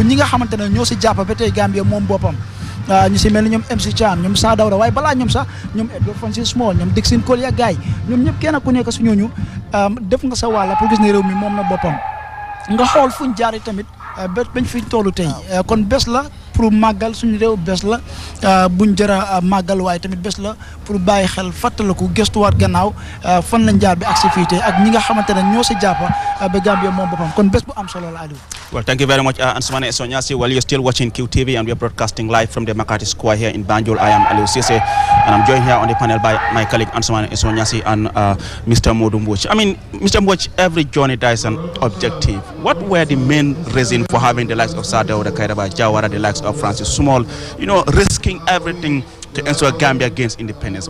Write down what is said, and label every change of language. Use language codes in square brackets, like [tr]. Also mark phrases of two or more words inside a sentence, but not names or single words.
[wo] ñi nga xamante ne ñoo si jàpp ba tey Gambia moom boppam ñu si mel ni ñoom MC Cham ñoom Sa Dawda waaye balaa ñoom sax ñoom Edward Francis Small ñoom Dixon Kolia gaay ñoom ñëpp kenn ku nekk si ñooñu def nga sa wàlla pour gis ne réew mi moom na boppam nga xool fuñ jaar tamit bañ fi tollu tey kon bés la pour màggal suñu réew bés la buñ jëra màggal waaye tamit bés la pour bàyyi xel fàttaliku gëstuwaat gannaaw fan lañ jaar bi ak si fii tey ak ñi nga xamante ne ñoo si jàppa ba Gambia moom boppam kon bés bu am solo la Aliou. [en] Well, thank you very much, Ansumana Eso Nyasi. Well, you're still watching QTV and we're broadcasting live from the Makati Square here in Banjul. I am Aliou Cisse and I'm joined here on the panel by my colleague Ansumana Eso Nyasi and Mr. Modu Mboj. I mean, Mr. Mboj, every journey there is an objective. What were the main reason for having the likes of Sadauda Kairaba Jawara, the likes of Francis Small, you know, risking everything to ensure Gambia gains independence?